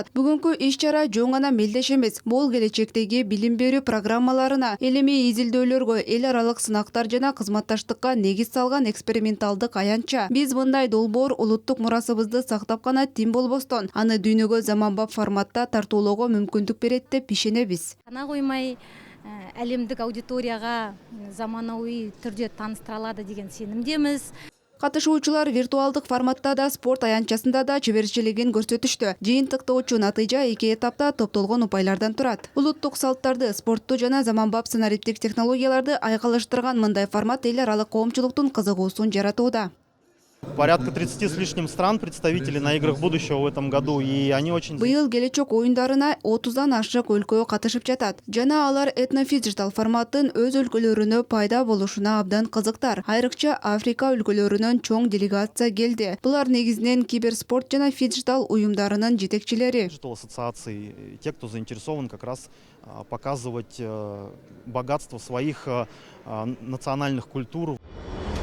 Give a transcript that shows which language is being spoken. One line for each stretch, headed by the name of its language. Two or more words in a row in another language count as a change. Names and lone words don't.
Kyrgyz: Бүгүнкү иш-чара жөн гана мелдеш эмес, бул келечектеги билим берүү программаларына, илимий изилдөөлөргө, эл аралык сынактар жана кызматташтыкка негиз салган эксперименталдык аянтча. Биз мындай долбоор улуттук мурасыбызды сактап гана тим болбостон, аны дүйнөгө заманбап форматта тартуулоого мүмкүндүк берет деп ишенебиз.
Kazakh: Ана коймай әлемдік аудиторияға заманауи түрде таныстыра алады деген сенімдеміз.
Kyrgyz: Катышуучулар виртуалдык форматта да, спорт аянтчасында да чеберчилигин көрсөтүштү. Жыйынтыктоочу натыйжа 2 этапта топтолгон упайлардан турат. Улуттук салттарды, спортту жана заманбап санариптик технологияларды айкалыштырган мындай формат эл аралык коомчулуктун кызыгуусун жаратууда.
Russian: Порядка 30 с лишним стран представители на играх будущего в этом году, и они очень...
Kyrgyz: Быйыл келечек оюндарына 30дан ашык өлкө катышып жатат. Жана алар этнофиджитал форматтын өз өлкөлөрүнө пайда болушуна абдан кызыктар. Айрыкча Африка өлкөлөрүнөн чоң делегация келди. Булар негизинен киберспорт жана фиджитал уюмдарынын жетекчилери.
Russian: Диджитал ассоциации, те, кто заинтересован как раз показывать богатство своих национальных культур.